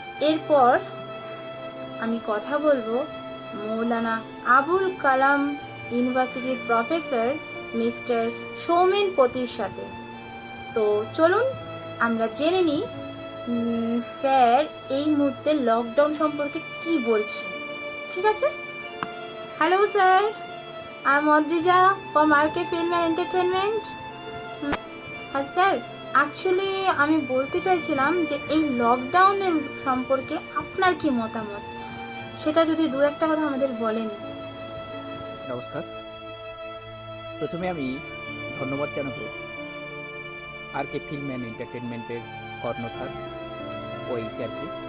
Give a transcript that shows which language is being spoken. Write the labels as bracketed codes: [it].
[bn] এরপর আমি কথা বলবো মৌলানা আবুল কালাম ইউনিভার্সিটির প্রফেসর মিস্টার সৌমেন পতির সাথে। তো চলুন আমরা জেনে নিই স্যার এই মুহূর্তে লকডাউন সম্পর্কে কি বলছে। ঠিক আছে? Hello sir, [en] I'm Odrija from RK Film and Entertainment. [bn] আর sir, actually আমি বলতে চাইছিলাম যে এই লকডাউনের সম্পর্কে আপনার কি মতামত, সেটা যদি দু একটা কথা আমাদের বলেন। নমস্কার। প্রথমে আমি ধন্যবাদ জানাব RK ফিল্ম অ্যান্ড এন্টারটেনমেন্টের কর্ণধার ও এইচআরকে।